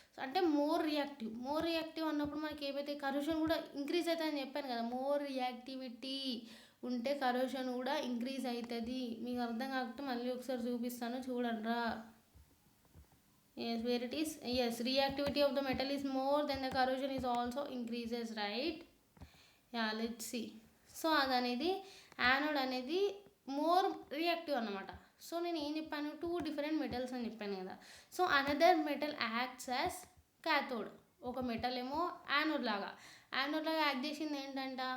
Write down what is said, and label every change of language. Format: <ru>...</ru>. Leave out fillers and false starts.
<te>అంటే more reactive అన్నప్పుడు మనకి ఏవైతే కరోషన్ కూడా ఇంక్రీజ్ అవుతుందని చెప్పాను కదా. మోర్ రియాక్టివిటీ ఉంటే కరోషన్ కూడా ఇంక్రీజ్ అవుతుంది. మీకు అర్థం కాకపోతే మళ్ళీ ఒకసారి చూపిస్తాను, చూడండి రా.</te> <en>Yes, where it is? Yes, reactivity of the metal is more than the corrosion is also increases, right? Yeah, let's see.</en> <te>So అదనేది anode అనేది మోర్ రియాక్టివ్ అన్నమాట. సో నేను ఏం చెప్పాను? 2 డిఫరెంట్ మెటల్స్ అని చెప్పాను కదా. So</te> <en>Another metal acts as cathode.</en> <te>ఒక metal ఏమో యానోడ్ లాగా యాక్ట్ చేసింది ఏంటంట?</te>